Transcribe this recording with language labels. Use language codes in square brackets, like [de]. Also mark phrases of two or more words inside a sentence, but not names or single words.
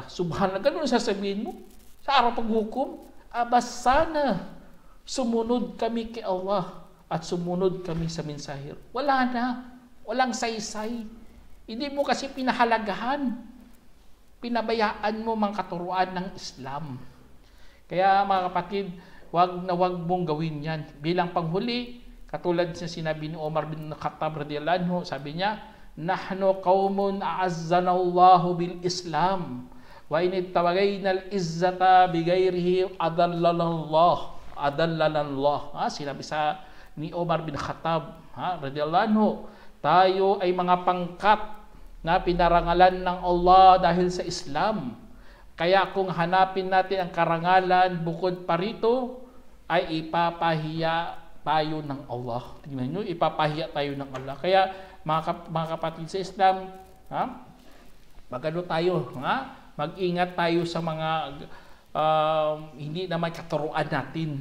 [tl] Subhanallah, ganun sasabihin mo sa araw paghukom, aba sana sumunod kami kay Allah at sumunod kami sa mensahero. Wala na, walang saysay. Hindi mo kasi pinahalagahan, pinabayaan mo mga katuruan ng Islam. Kaya mga kapatid, wag mong gawin yan. Bilang panghuli, katulad sa sinabi ni Omar bin Khattab [ar] رضي الله عنه, [tl] sabi niya, [ar] نحن قوم أعزنا الله بالإسلام وإن ابتغينا العزة بغيره أذلنا الله. [tl] Sinabi ni Omar bin Khattab, [ar] رضي الله عنه. [tl] Tayo ay mga pangkat na pinarangalan ng Allah dahil sa Islam. Kaya kung hanapin natin ang karangalan bukod pa rito, ay ipapahiya tayo ng Allah. Tingnan nyo, ipapahiya tayo ng Allah. Kaya mga kapatid sa Islam, magano tayo, mag-ingat tayo sa mga hindi naman katuruan natin.